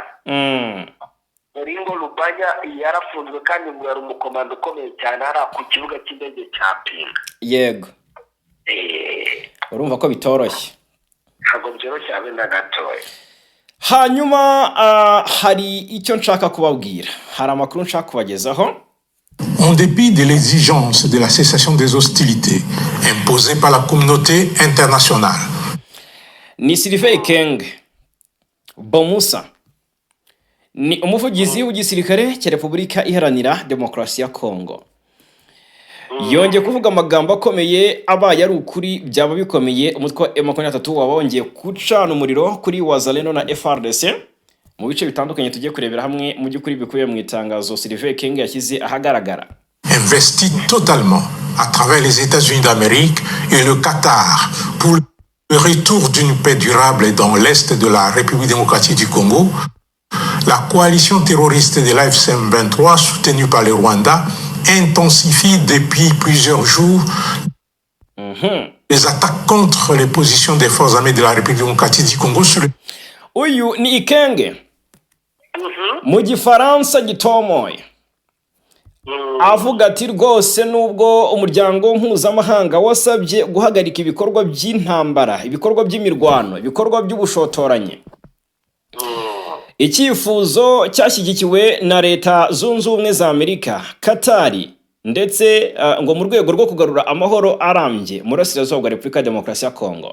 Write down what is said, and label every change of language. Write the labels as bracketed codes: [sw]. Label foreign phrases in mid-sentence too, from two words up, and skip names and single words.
[rw] Bolingo Lubanya yarafunzwe kandi ngo yari umukomando ukomeye cyane ari ku kibuga cy'indege cya Pinga. Yego. Urumva ko bitoroshye. Ntabwo byoroshye habe na gatoya. Hanyuma hari icyo nshaka kubabwira, hari amakuru nshaka kubagezaho. [fr] En dépit de l'exigence de la cessation des hostilités imposée par la communauté internationale, [rw] ni Sylvain Ekenge Bomusa, ni umuvugizi w'igisirikare cya Repubulika Iharanira Demokarasi ya Kongo, yongeye kuvuga amagambo akomeye abaye ari ukuri byaba bikomeye umutwe wa M23 wabongeye gucana umuriro kuri Wazalendo na FARDC mu bice bitandukanye. Tugiye kurebera hamwe mu by'ukuri bikubiye mu itangazo Sylvain Ekenge yashyize ahagaragara. [fr] investi totalement à travers les États-Unis d'Amérique et le Qatar pour le retour d'une paix durable dans l'est de la République démocratique du Congo, la coalition terroriste de l'AFC M23 soutenue par le Rwanda intensifie depuis plusieurs jours les attaques contre les positions des forces armées de la République démocratique du Congo sur le... [rw] Uyu ni Ekenge mu gifaransa gitomoye avuga ati rwose nubwo umuryango mpuzamahanga wasabye guhagarika ibikorwa by'intambara, ibikorwa by'imirwano, ibikorwa by'ubushotoranyi, icyifuzo cyashyigikiwe na Leta Zunze Ubumwe za Amerika, Katari, ndetse ngo mu rwego rwo kugarura amahoro arambye mu burasirazuba bwa Repubulika ya Demokarasi ya Kongo.